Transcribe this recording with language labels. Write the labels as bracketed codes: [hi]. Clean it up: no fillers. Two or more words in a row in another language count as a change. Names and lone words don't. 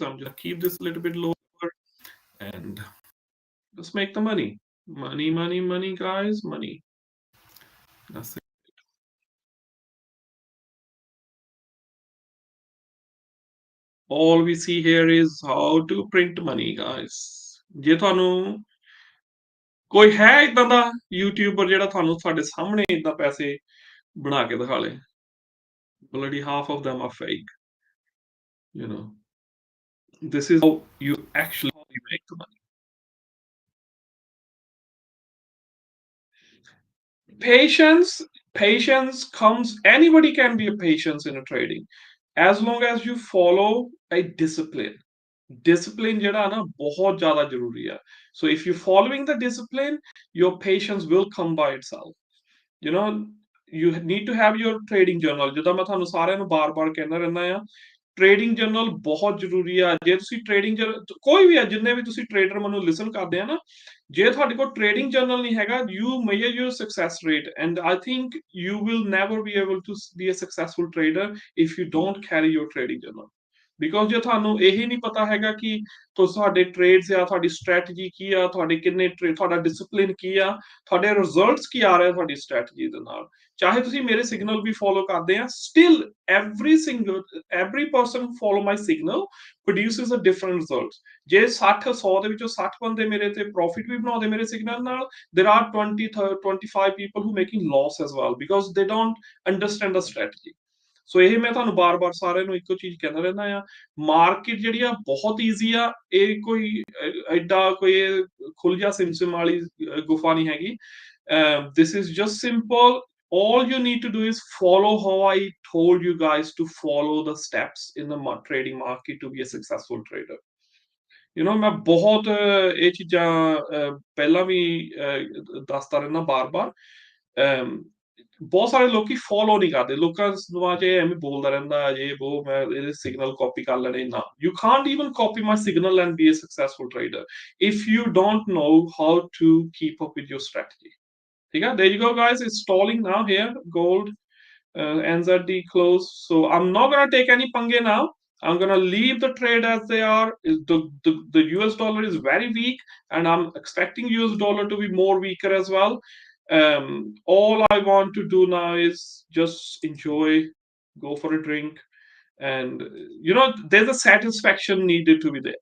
[en] I'm just keep this a little bit lower and just make the money. Money, money, money, guys, money. That's it. All we see here is how to print money, guys. [pa] ਜੇ ਤੁਹਾਨੂੰ ਕੋਈ ਹੈ ਇਦਾਂ ਦਾ ਯੂਟਿਊਬਰ ਜਿਹੜਾ ਤੁਹਾਨੂੰ ਸਾਡੇ ਸਾਹਮਣੇ ਇਦਾਂ ਪੈਸੇ ਬਣਾ ਕੇ ਦਿਖਾ ਲੇ, [en] bloody half of them are fake. You know, this is how you actually make the money. Patience comes, anybody can be a patience in a trading, as long as you follow a discipline. [pa] Discipline ਜਿਹੜਾ ਨਾ ਬਹੁਤ ਜ਼ਿਆਦਾ ਜ਼ਰੂਰੀ ਆ। [en] So if you're following the discipline, your patience will come by itself. You know, you need to have your trading journal, [pa] ਜਿੱਦਾਂ ਮੈਂ ਤੁਹਾਨੂੰ ਸਾਰਿਆਂ ਨੂੰ ਬਾਰ-ਬਾਰ ਕਹਿੰਦਾ ਰਹਿੰਦਾ ਆ, [en] trading journal [pa] ਬਹੁਤ ਜ਼ਰੂਰੀ ਆ। ਜੇ ਤੁਸੀਂ ਟ੍ਰੇਡਿੰਗ ਕੋਈ ਵੀ ਆ, ਜਿੰਨੇ ਵੀ ਤੁਸੀਂ ਟ੍ਰੇਡਰ ਮੈਨੂੰ ਲਿਸਨ ਕਰਦੇ ਆ ਨਾ, ਜੇ ਤੁਹਾਡੇ ਕੋਲ [en] trading journal [pa] ਨਹੀਂ ਹੈਗਾ, [en] you measure your success rate, and I think you will never be able to be a successful trader if you don't carry your trading journal. [pa] ਬਿਕੋਜ਼ ਜੇ ਤੁਹਾਨੂੰ ਇਹੀ ਨਹੀਂ ਪਤਾ ਹੈਗਾ ਕਿ ਤੁਹਾਡੇ ਟ੍ਰੇਡਸ ਆ, ਤੁਹਾਡੀ ਸਟ੍ਰੈਟਜੀ ਕੀ ਆ, ਤੁਹਾਡੇ ਕਿੰਨੇ ਤੁਹਾਡਾ ਡਿਸਪਲਿਨ ਕੀ ਆ, ਤੁਹਾਡੇ ਰਿਜ਼ਲਟਸ ਕੀ ਆ ਰਹੇ ਤੁਹਾਡੀ ਸਟ੍ਰੈਟਜੀ ਦੇ ਨਾਲ, ਚਾਹੇ ਤੁਸੀਂ ਮੇਰੇ ਸਿਗਨਲ ਵੀ ਫੋਲੋ ਕਰਦੇ ਆ, ਸਟਿਲ [en] every person follow my signal produces a different result. [pa] ਜੇ 60 100 ਦੇ ਵਿੱਚੋਂ 60 ਬੰਦੇ ਮੇਰੇ ਤੇ ਪ੍ਰੋਫਿਟ ਵੀ ਬਣਾਉਂਦੇ ਮੇਰੇ ਸਿਗਨਲ ਨਾਲ, [en] there are 20 25 people who making loss as well because they don't understand the strategy. [pa] ਸੋ ਇਹ ਮੈਂ ਤੁਹਾਨੂੰ ਬਾਰ-ਬਾਰ ਸਾਰਿਆਂ ਨੂੰ ਇੱਕੋ ਚੀਜ਼ ਕਹਿੰਦਾ ਰਹਿੰਦਾ ਆ, ਮਾਰਕੀਟ ਜਿਹੜੀ ਆ ਬਹੁਤ ਈਜ਼ੀ ਆ, ਇਹ ਕੋਈ ਐਡਾ ਕੋਈ ਖੁੱਲ ਸਿਮਸਿਮ ਵਾਲੀ ਗੁਫਾ ਨਹੀਂ ਹੈਗੀ। [en] This is just simple. All you need to do is follow how I told you guys to follow the steps in the trading market to be a successful trader. [pa] ਮੈਂ ਬਹੁਤ ਇਹ ਚੀਜ਼ਾਂ ਪਹਿਲਾਂ ਵੀ ਦੱਸਦਾ ਰਹਿੰਦਾ ਬਾਰ-ਬਾਰ। ਬਹੁਤ ਸਾਰੇ ਲੋਕੀ ਫੋਲੋ ਨਹੀਂ ਕਰਦੇ, ਲੋਕਾਂ ਦਿਮਾਗ 'ਚ ਐਵੇਂ ਬੋਲਦਾ ਰਹਿੰਦਾ ਜੇ ਉਹ ਮੈਂ ਇਹਦੇ ਸਿਗਨਲ ਕਾਪੀ ਕਰ ਲੈਣੇ ਨਾ, [en] you can't even copy my signal and be a successful trader if you don't know how to keep up with your strategy. [pa] ਠੀਕ ਹੈ, [en] there you go guys, it's stalling now here, gold NZD close, so I'm not gonna take any pange now. I'm gonna leave the trade as they are. The US dollar is very weak, and I'm expecting US dollar to be more weaker as well. All I want to do now is just enjoy, go for a drink, and there's a satisfaction needed to be there.